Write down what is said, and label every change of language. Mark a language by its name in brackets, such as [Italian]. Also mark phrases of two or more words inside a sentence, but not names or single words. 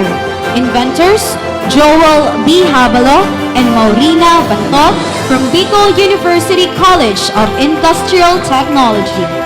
[English] Inventors Joel B. Habalo and Maurina Bantot from Bicol University College of Industrial Technology.